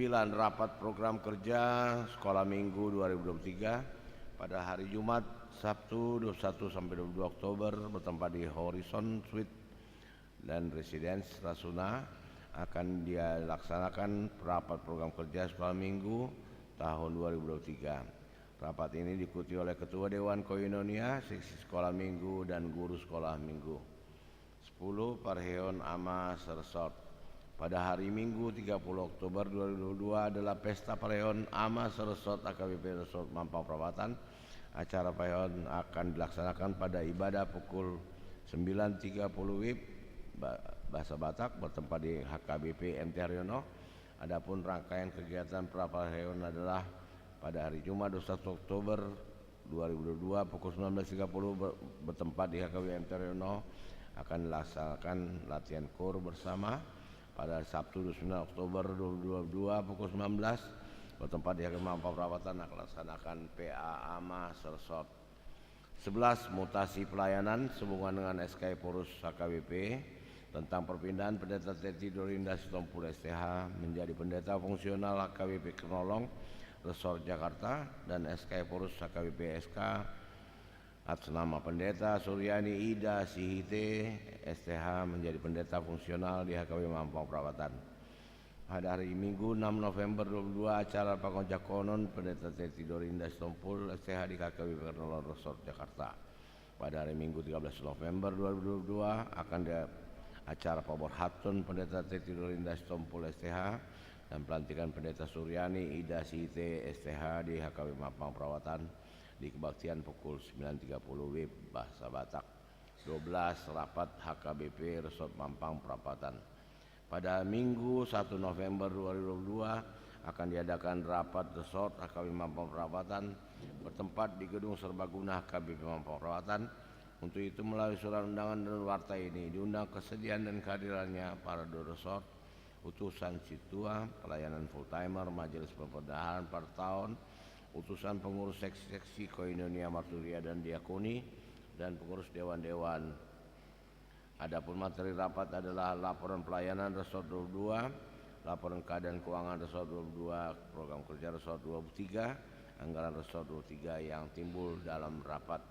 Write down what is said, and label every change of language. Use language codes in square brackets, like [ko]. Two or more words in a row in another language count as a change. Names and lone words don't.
[id] Rapat program kerja Sekolah Minggu 2023 pada hari Jumat Sabtu 21 sampai 22 Oktober bertempat di Horizon Suite dan Residence Rasuna akan dilaksanakan rapat program kerja sekolah minggu tahun 2023. Rapat ini diikuti oleh Ketua Dewan Koinonia, Seksi Sekolah Minggu, dan Guru Sekolah Minggu. 10. Parheon Ama Resort. Pada hari Minggu 30 Oktober 2022 adalah Pesta Parheon Ama Resort AKBP Resort Mampang Perapatan. Acara Parheon akan dilaksanakan pada ibadah pukul 9.30 WIB Bahasa Batak bertempat di HKBP MT Haryono. Adapun rangkaian kegiatan Parheon adalah pada hari Jumat 21 Oktober 2022 pukul 19.30 bertempat di HKBP MT Haryono akan dilaksanakan latihan KOR bersama. Pada Sabtu 29 Oktober 2022 pukul 19 bertempat di HKBP Mampang Perapatan akan dilaksanakan PA AMA Resort. 11. Mutasi pelayanan sehubungan dengan SK Porus HKBP tentang perpindahan Pendeta Teti Dorinda Sitompul STH menjadi Pendeta Fungsional HKBP Kenolong Resort Jakarta dan SK Porus HKBP SK atas nama Pendeta Suryani Ida Sihite STH menjadi Pendeta Fungsional di HKBP Mampang Perapatan. Pada hari Minggu 6 November 2022 acara Pakonjakonon Pendeta Teti Dorinda Sitompul STH di HKBP Kenolong Resort Jakarta. Pada hari Minggu 13 November 2022 akan acara Pabor Hatun Pendeta Teti Dorinda Sitompul STH dan pelantikan Pendeta Suryani Ida Sihite STH di HKBP Mampang Perapatan di kebaktian pukul 9.30 WIB Bahasa Batak. 12. Rapat HKBP Resort Mampang Perapatan. Pada Minggu 1 November 2022 akan diadakan rapat Resort HKBP Mampang Perapatan bertempat di Gedung Serbaguna HKBP Mampang Perapatan. Untuk itu melalui surat undangan dan warta ini diundang kesediaan dan kehadirannya para resort, utusan situa, pelayanan [en] full timer, [id] majelis perpedahan per tahun, utusan pengurus seksi-seksi Koinonia Marturia dan Diakoni, dan pengurus dewan-dewan. Adapun materi rapat adalah laporan pelayanan Resort 22, laporan keadaan keuangan Resort 22, program kerja Resort 23, anggaran Resort 23 yang timbul dalam rapat.